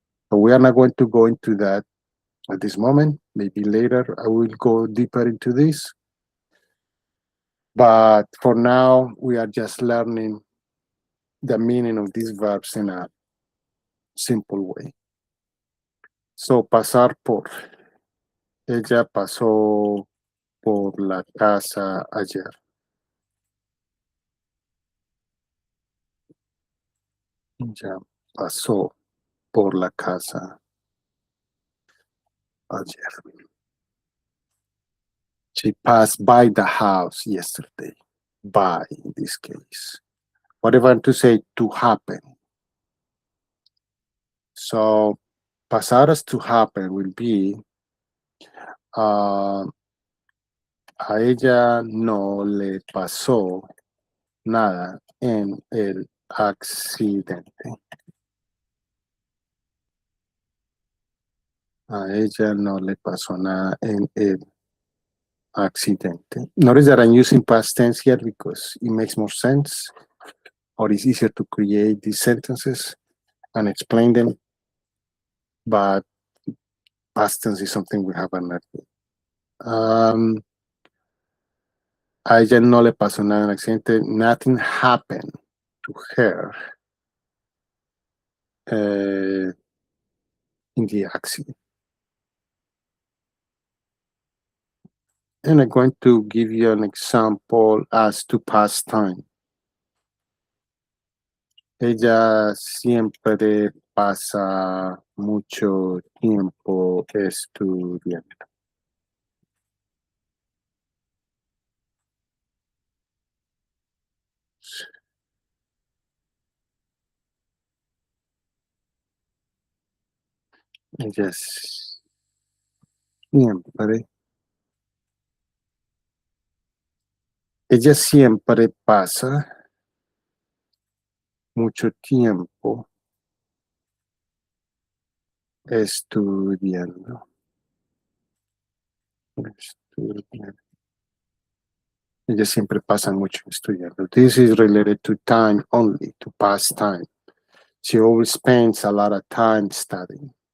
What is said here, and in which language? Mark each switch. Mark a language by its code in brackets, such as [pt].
[en] But we are not going to go into that at this moment. Maybe later I will go deeper into this. But for now, we are just learning the meaning of these verbs in a simple way. So, pasar por. [es] Ella pasó por la casa ayer. Ella pasó por la casa ayer. [en] She passed by the house yesterday. By, in this case. What if I want to say to happen? So, pasar as to happen will be [es] a ella no le pasó nada en el accidente. A ella no le pasó nada en el accidente. [en] Notice that I'm using past tense here because it makes more sense, or it's easier to create these sentences and explain them, but past tense is something we have learned. [es] A ella no le pasó nada en el accidente. [en] Nothing happened to her in the accident. And I'm going to give you an example as to past time. [es] Ella siempre pasa mucho tiempo estudiando. Ella siempre, ella siempre pasa mucho tiempo estudiando. Estudiando. Ella siempre pasa mucho estudiando. [en] This is related to time only, to past time. She always spends a lot of time studying.